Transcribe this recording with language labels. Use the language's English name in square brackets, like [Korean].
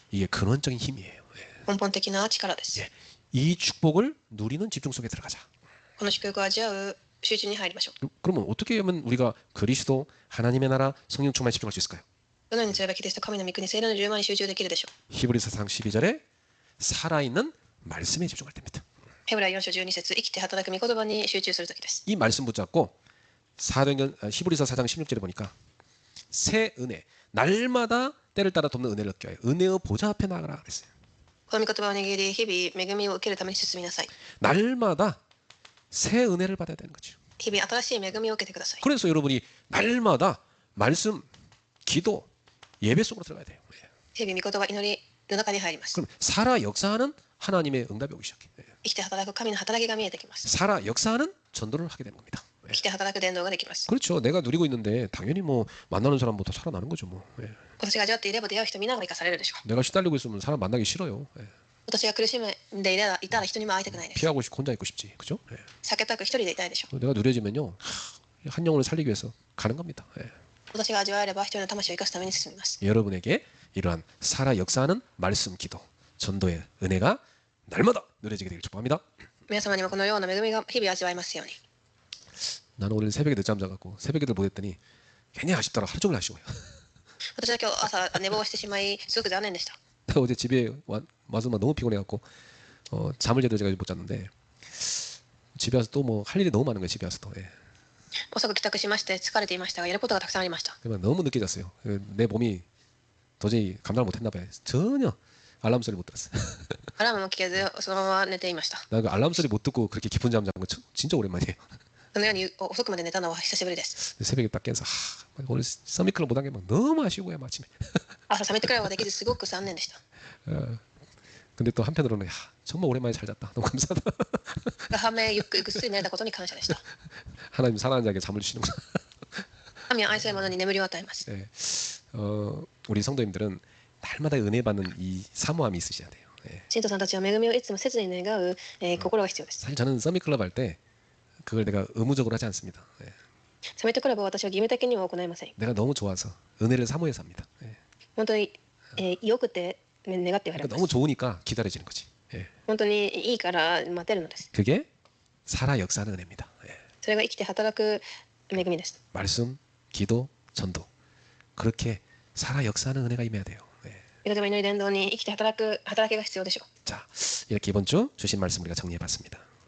[Korean] 이게 근원적인 힘이에요. [Japanese] 根本的な力です。 [Korean] 이 축복을 누리는 집중 속에 들어가자. [Japanese] この祝福を味わう集中に入りましょう。 [Korean] 그러면 어떻게 하면 우리가 그리스도 하나님의 나라 성령 충만에 집중할 수 있을까요? [Japanese] どのようにすればキリスト神の御国聖霊の充満に集中できるでしょう。 [Korean] 히브리서상 12절에 살아있는 말씀에 집중할 때입니다. [Japanese] ヘブライ4章12節生きて働く御言葉に集中する時です。 [Korean] 이 말씀 붙잡고 히브리서 4장 16절에 보니까 새 은혜 날마다 때를 따라 돕는 은혜를 얻게 하여 은혜의 보좌 앞에 나가라 그랬어요. [Japanese] この御言葉を握り日々恵みを受けるために進みなさい。 [Korean] 날마다 새 은혜를 받아야 되는 거죠. [Japanese] 日々新しい恵みを受けてください。 [Korean] 그래서 여러분이 날마다 말씀, 기도, 예배 속으로 들어가야 돼요. [Japanese] 日々御言葉祈りの中に入ります。 [Korean] 그럼 살아 역사하는 하나님의 응답이 오기 시작해요. [Japanese] 生きて働く神の働きが見えてきます。 [Korean] 살아 역사하는 전도를 하게 되는 겁니다. [Japanese] 生きて働く伝道ができます。 [Korean] 그렇죠. 내가 누리고 있는데 당연히 뭐 만나는 사람부터 살아나는 거죠. 뭐. [Japanese] 私が味わっていれば出会う人皆が生かされるでしょう。 [Korean] 내가 시달리고 있으면 사람 만나기 싫어요. [Japanese] 私が苦しんでいたら人にも会いたくないです。 [Korean] 피하고 싶고 혼자 있고 싶지. 그죠? [Japanese] 避けたく一人でいたいでしょう。 [Korean] 내가 누려지면요 한 영혼을 살리기 위해서 가는 겁니다. [Japanese] 私が味わえれば一人の魂を生かすために進みます。 [Korean] 여러분에게 이러한 살아 역사하는 말씀, 기도, 전도의 은혜가 날마다 누려지게 되길 축복합니다. [Japanese] 皆様にもこのような恵みが日々味わえますように。 [Korean] 나는 오늘 새벽에 늦잠 자갖고 새벽에들 못했더니 괜히 아쉽더라. 하루 종일 아쉬워요. [Japanese] 私は今日朝寝坊してしまいすごく残念でした。 [Korean] 어제 집에 와서 막 너무 피곤해갖고 잠을 제대로 제가 못 잤는데 집에 와서 또 뭐 할 일이 너무 많은 거예요. 집에 와서 또. 예. [Japanese] 遅く帰宅しまして疲れていましたがやることがたくさんありました。 [Korean] 그러면 너무 늦게 잤어요. 내 몸이 도저히 감당을 못했나 봐요. 전혀 알람 소리 못 들었어요. [Japanese] アラームも聞けずそのまま寝ていました。 [Korean] 나 그 알람 소리 못 듣고 그렇게 깊은 잠 잔 거 진짜 오랜만이에요. [Japanese] そのように遅くまで寝たのは久しぶりです。 [Korean] 새벽에 딱 깨서 오늘 서미클럽 못한 게 막 너무 아쉬워요 아침에. [Japanese] 朝冷めてくらいはできずすごく残念でした。 [Korean] 근데 또 한편으로는 야, 정말 오랜만에 잘 잤다. 너무 감사하다. [Japanese] 反面ゆっくりぐっすり寝れたことに感謝でした。 [Korean] 하나님 사랑하는 자에게 잠을 주시는구나. [Japanese] 神は愛する者に眠りを与えます。 [Korean] 예. 우리 성도님들은 날마다 은혜 받는 이 사모함이 있으셔야 돼요. 예. [Japanese] 信徒さんたちは恵みをいつも切に願う、心が必要です。 [Korean] 사실 저는 서미클럽 할 때 그걸 내가 의무적으로 하지 않습니다. 예. [Japanese] サミットクラブは私は義務的には行いません。 [Korean] 내가 너무 좋아서 은혜를 사모해서 합니다. 예. [Japanese] 本当に、よくて願ってやり [Korean] 그러니까 [Japanese] ま [Korean] 너무 [Japanese] す。 [Korean] 좋으니까 기다려지는 거지. 예. [Japanese] 本当にいいから待てるのです。 [Korean] 그게 살아 역사하는 은혜입니다. 예. [Japanese] それが生きて働く恵みです。 [Korean] 말씀, 기도, 전도. 그렇게 살아 역사하는 은혜가 임해야 돼요. 예. [Japanese] 祈り祈り伝道に生きて働きが必要でしょう。 [Korean] 자, 이렇게 이번 주 주신 말씀 우리가 정리해봤습니다.